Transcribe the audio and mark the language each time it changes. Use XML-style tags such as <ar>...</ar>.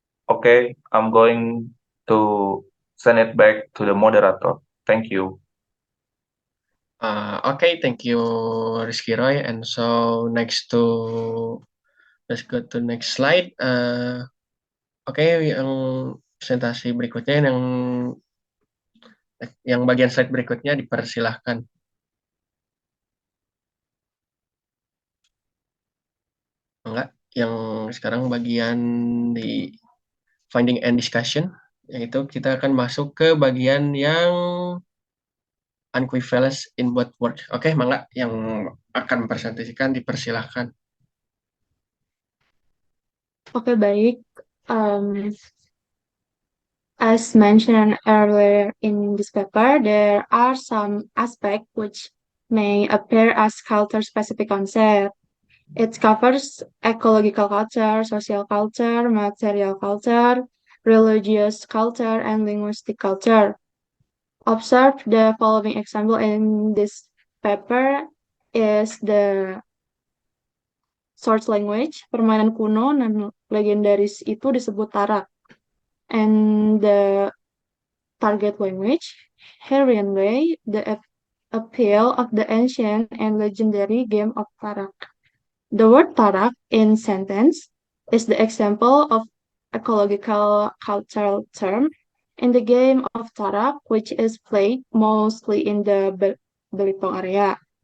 <en>Okay, I'm going to send it back to the moderator. Thank you. Okay, thank you, Rizky Roy. And so let's go to next slide.</en> <id>Oke, yang presentasi berikutnya yang bagian slide berikutnya dipersilahkan. Enggak, yang sekarang bagian di finding and discussion, yaitu kita akan masuk ke bagian yang</id> <en>unequivalence in both words.</en> <id>Oke, Mangga yang akan mempresentasikan dipersilahkan. Oke, baik.</id> <en>As mentioned earlier in this paper, there are some aspects which may appear as culture-specific concept. It covers ecological culture, social culture, material culture, religious culture, and linguistic culture. Observe the following example in this paper is the source language.</en> <id>Permainan kuno dan legendaris itu disebut tarak.</id> <en>And the target language, Hurrian Way, the appeal of the ancient and legendary game of tarak. The word tarak in sentence is the example of ecological cultural term in the game of tarak, which is played mostly in the Belitung area.</en>